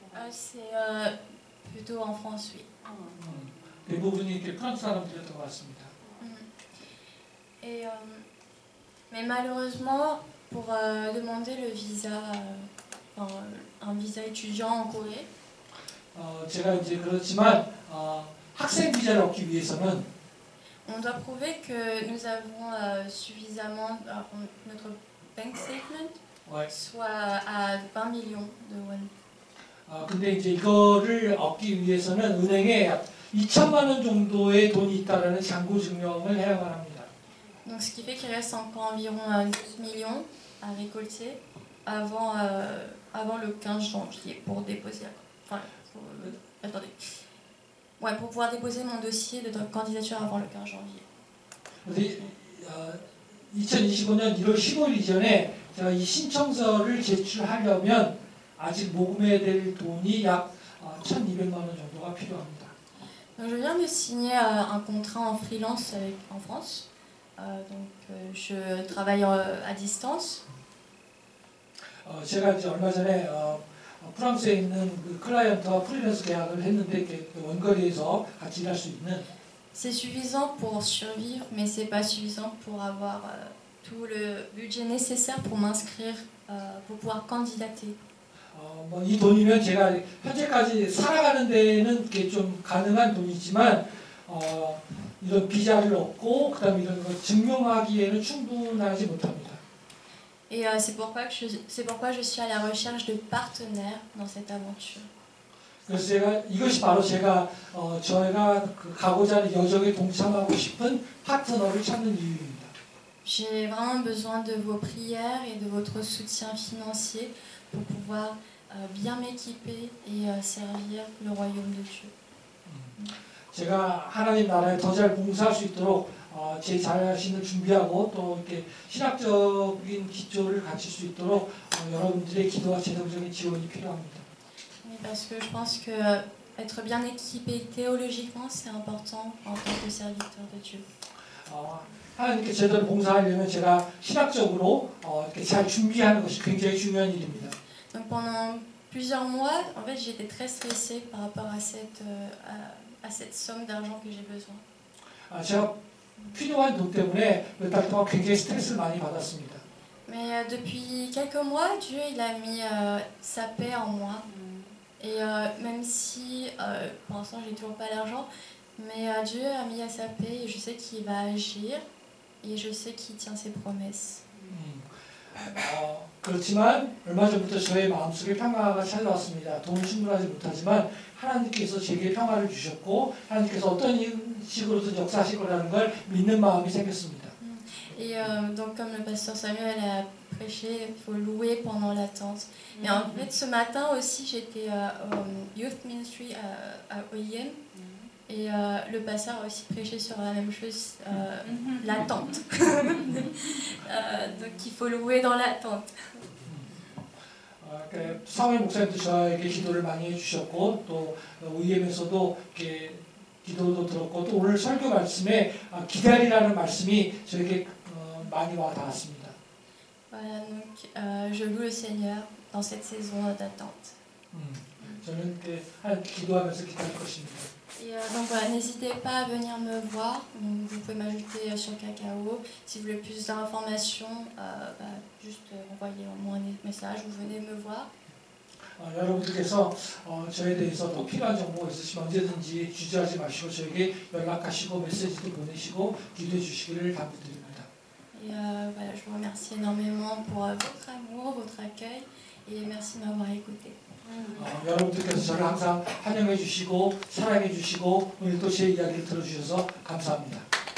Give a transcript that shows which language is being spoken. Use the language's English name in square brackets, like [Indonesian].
[French] C'est plutôt en France, oui. [Korean] 대부분이 이렇게 프랑스 사람들이었던 것 같습니다. [French] Et, mais malheureusement, pour demander le visa, un visa étudiant en Corée, [Korean] 제가 이제 그렇지만 학생 비자를 얻기 위해서는 [French] on doit prouver que nous avons suffisamment notre bank statement soit à 20 millions de won. [Korean] 근데 이제 이거를 얻기 위해서는 은행에 약 2천만 원 정도의 돈이 있다라는 잔고 증명을 해야만 합니다. [French] Donc ce qui fait qu'il reste encore environ 12 millions à récolter avant le 15 janvier pour déposer. Attendez. Ouais, pour pouvoir déposer mon dossier de candidature avant le 15 janvier. [Korean] 근데 2025년 1월 15일 이전에 제가 이 신청서를 제출하려면 아직 모금해야 될 돈이 약 1,200만 원 정도가 필요합니다. [French] Donc je viens de signer un contrat en freelance en France. Je travaille à distance. [Korean] 제가 이제 얼마 전에 프랑스에 있는 그 클라이언트와 프리랜서 계약을 했는데 원거리에서 같이 일할 수 있는. [French] C'est suffisant pour survivre, mais c'est pas suffisant pour avoir tout le budget nécessaire pour m'inscrire, pour pouvoir candidater. [Korean] 이 돈이면 제가 현재까지 살아가는 데는 좀 가능한 돈이지만 이런 비자를 얻고 그다음에 이런 거 증명하기에는 충분하지 못합니다. [French] Et c'est pourquoi je suis à la recherche de partenaires dans cette aventure. [Korean] 그래서 이것이 바로 제가 가고자 하는 여정에 동참하고 싶은 파트너를 찾는 이유입니다. [French] J'ai vraiment besoin de vos prières et de votre soutien financier pour pouvoir bien m'équiper et servir le royaume de Dieu. [Korean] 제가 하나님 나라에 더 잘 봉사할 수 있도록 제 자신을 준비하고 또 이렇게 신학적인 기초를 갖출 수 있도록 여러분들의 기도와 재정적인 지원이 필요합니다. [French] Oui, parce que je pense que être bien équipé théologiquement, c'est important en tant que serviteur de Dieu. [Korean] 하나님께 제대로 봉사하려면 제가 신학적으로 이렇게 잘 준비하는 것이 굉장히 중요한 일입니다. [French] Donc pendant plusieurs mois, en fait, j'étais très stressée par rapport à cette somme d'argent que j'ai besoin. [Korean] 제가 필요한 돈 때문에 몇 달 동안 굉장히 스트레스를 많이 받았습니다. [French] Mais depuis quelques mois, Dieu il a mis sa paix en moi. Et même si pour l'instant j'ai toujours pas l'argent, mais Dieu a mis sa paix et je sais qu'il va agir et je sais qu'il tient ses promesses. [Korean] 그렇지만 얼마 전부터 저의 마음속에 평화가 찾아왔습니다. 돈은 충분하지 못하지만 하나님께서 제게 평화를 주셨고 하나님께서 어떤 식으로든 역사하실 거라는 걸 믿는 마음이 생겼습니다. [French] Et donc comme le pasteur Samuel a prêché, il faut louer pendant l'attente. Mais en fait ce matin aussi j'étais au Youth Ministry à OIM et le pasteur a aussi prêché sur la même chose, l'attente. Donc il faut louer dans l'attente. [Korean] 사회 목사님도 저에게 기도를 많이 해주셨고 또 OEM에서도 이렇게 기도도 들었고 또 오늘 설교 말씀에 기다리라는 말씀이 저에게 많이 와 닿았습니다. [French] Voilà, donc je loue le Seigneur dans cette saison d'attente. [Korean] 저는 기도하면서 기다릴 것입니다. [French] Et donc voilà, n'hésitez pas à venir me voir. Donc, vous pouvez m'ajouter sur Kakao. Si vous voulez plus d'informations, juste envoyez-moi un message ou venez me voir. [Korean] 여러분들께서 저에 대해서 더 필요한 정보가 있으시면 언제든지 주저하지 마시고 저에게 연락하시고 메시지도 보내시고 기도해 주시기를 당부드립니다. [French] Et voilà, je vous remercie énormément pour votre amour, votre accueil et merci de m'avoir écouté. [Korean] 여러분들께서 저를 항상 환영해 주시고 사랑해 주시고 오늘 또 제 이야기를 들어주셔서 감사합니다.